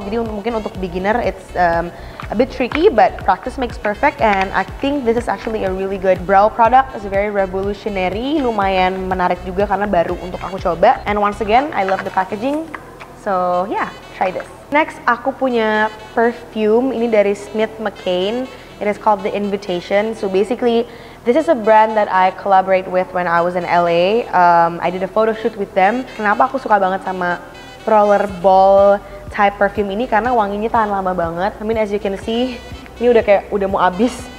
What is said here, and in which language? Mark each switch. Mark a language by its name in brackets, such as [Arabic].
[Indonesian] Jadi mungkin untuk beginner [English] it's a bit tricky, but practice makes perfect, and I think this is actually a really good brow product. It's very revolutionary, [Indonesian] lumayan menarik juga karena baru untuk aku coba. [English] And once again, I love the packaging, so yeah, try this. [Indonesian] Next, aku punya perfume, ini dari Smith McCain. [English] It is called The Invitation. So basically, this is a brand that I collaborate with when I was in LA. I did a photo shoot with them. [Indonesian] Kenapa aku suka banget sama rollerball type perfume ini? Karena wanginya tahan lama banget. [English] I mean, as you can see, [Indonesian] ini udah mau habis.